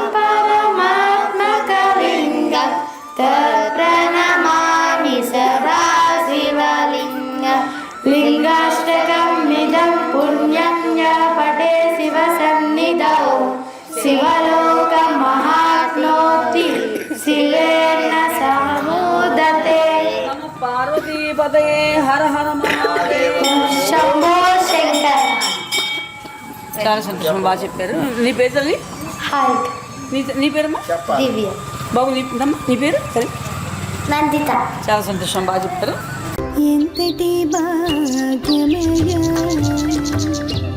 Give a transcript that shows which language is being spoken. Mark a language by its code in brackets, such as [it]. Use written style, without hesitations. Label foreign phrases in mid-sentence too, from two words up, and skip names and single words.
[sa] परमात्मकलिङ्गं तत्प्रणमामि सदा शिवलिङ्गं लिङ्गाष्टकमिदं पुण्यं यः पठे शिवसन्निधौ शिवलोकमहाप्नोति शिवेन समुदते पार्वतीपतये हर हर महादेव शंभो शंकर [te] చాలా సంతోషం బాగా చెప్పారు నీ పేరు తల్లి హాయ్ నీ పేరమ్మా దివ్య బాబు నీ పేరు సరే నందిత చాలా సంతోషం బాగా చెప్తారు ఎంతటి భాగ్యమయ్యా